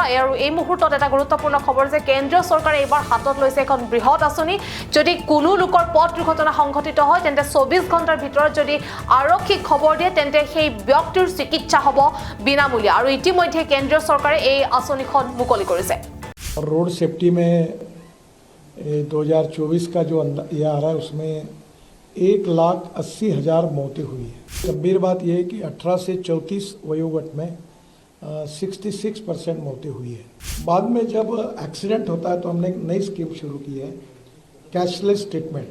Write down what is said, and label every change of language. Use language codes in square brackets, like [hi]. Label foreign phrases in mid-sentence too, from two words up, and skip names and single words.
[as] আৰু এই মুহূৰ্তত এটা গুৰুত্বপূৰ্ণ খবৰ যে কেন্দ্ৰীয় চৰকাৰে এইবাৰ হাতত লৈছে এখন বৃহৎ আঁচনি। যদি কোনো লোকৰ পথ দুৰ্ঘটনা সংঘটিত হয় তেন্তে 24 ঘণ্টাৰ ভিতৰত যদি আৰক্ষীক খবৰ দিয়ে তেন্তে সেই ব্যক্তিৰ চিকিৎসা হ'ব বিনামূলীয়া। আৰু ইতিমধ্যে কেন্দ্ৰীয় চৰকাৰে এই আঁচনিখন মুকলি কৰিছে। [en] road safety [hi] में 2024 का जो ये आ रहा है उसमें 1,80,000 मौतें हुई है। गंभीर बात यह है कि 18 से 34 वयोवर्ग में 66% मौतें हुई है। बाद में जब एक्सीडेंट होता है तो हमने एक नई स्कीम शुरू की है, [en] cashless treatment.